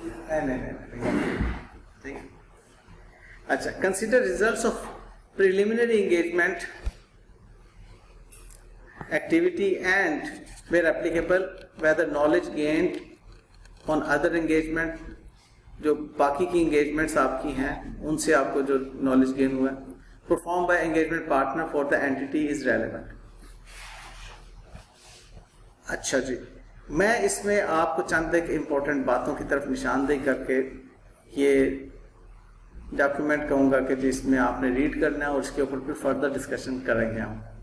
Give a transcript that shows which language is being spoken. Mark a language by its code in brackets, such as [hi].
[ur] نہیں. اچھا [en] Consider results of preliminary engagement activity and where applicable whether knowledge gained on other engagement. [ur] جو باقی کی انگیجمنٹس آپ کی ہیں ان سے آپ کو جو نالج گین ہوا ہے. [en] Perform by engagement partner for the entity is relevant. [ur] اچھا جی، میں اس میں آپ کو چند ایک امپورٹنٹ باتوں کی طرف نشاندہی کر کے یہ ڈاکیومنٹ کہوں گا کہ جس میں آپ نے ریڈ کرنا ہے اور اس کے اوپر پھر فردر ڈسکشن کریں گے ہم.